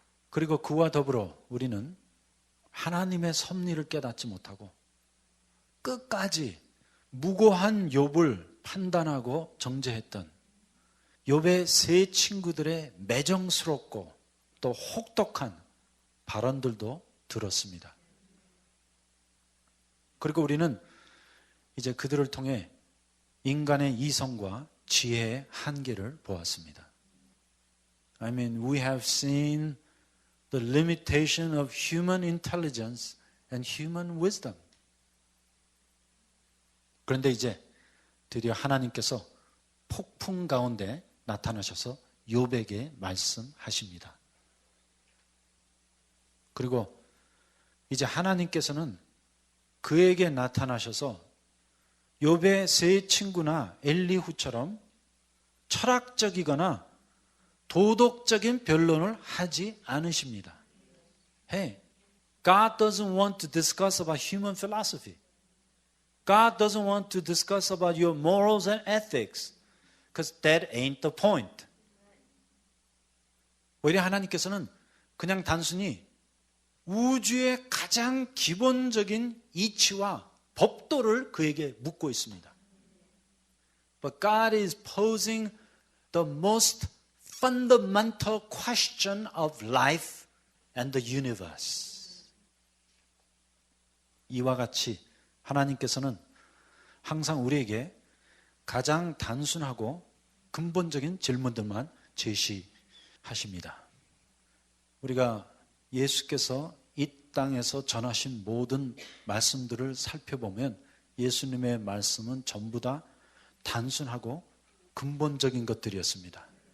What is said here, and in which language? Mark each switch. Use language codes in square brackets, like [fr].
[ko] 그리고 그와 더불어 우리는 하나님의 섭리를 깨닫지 못하고 끝까지 무고한 욥을 판단하고 정죄했던 욥의 세 친구들의 매정스럽고 또 혹독한 발언들도 들었습니다. 그리고 우리는 이제 그들을 통해 인간의 이성과 지혜의 한계를 보았습니다. [en] I mean, we have seen the limitation of human intelligence and human wisdom. [ko] 그런데 이제 드디어 하나님께서 폭풍 가운데 나타나셔서 욥에게 말씀하십니다. 그리고 이제 하나님께서는 그에게 나타나셔서 욥의 세 친구나 엘리후처럼 철학적이거나 도덕적인 변론을 하지 않으십니다. [en] Hey, God doesn't want to discuss about human philosophy. God doesn't want to discuss about your morals and ethics. Because that ain't the point. [ko] 오히려 하나님께서는 그냥 단순히 우주의 가장 기본적인 이치와 법도를 그에게 묻고 있습니다. [en] But God is posing the most fundamental question of life and the universe. [ko] 이와 같이 하나님께서는 항상 우리에게 가장 단순하고 근본적인 질문들만 제시하십니다. 우리가 예수께서 이 땅에서 전하신 모든 말씀들을 살펴보면 예수님의 말씀은 전부 다 단순하고 근본적인 것들이었습니다.